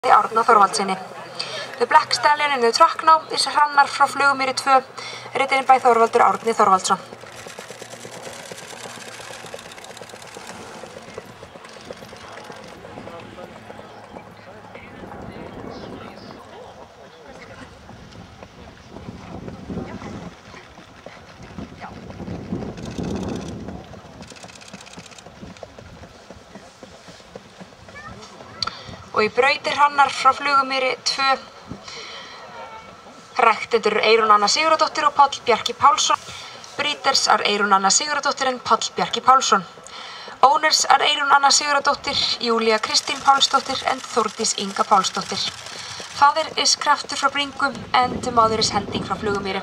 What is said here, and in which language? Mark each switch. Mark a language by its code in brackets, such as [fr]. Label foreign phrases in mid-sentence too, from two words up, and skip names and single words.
[is] Árna Þorvaldssyni. [en] The Black Stallion in the track now is Hrannar frá Flugumýri 2, written by Þorvaldur Árni Þorvaldsson. [is] Og í braut Hrannar frá Flugumýri 2, rektendur Eyrún Anna Sigurðardóttir og Páll Bjarki Pálsson. [en] Breeders are Eyrún Anna Sigurðardóttir and Páll Bjarki Pálsson. Owners are Eyrún Anna Sigurðardóttir, Júlía Kristín Pálsdóttir and Þórdís Inga Pálsdóttir. Father is Kraftur frá Bringum and the mother is Hending frá Flugumýri.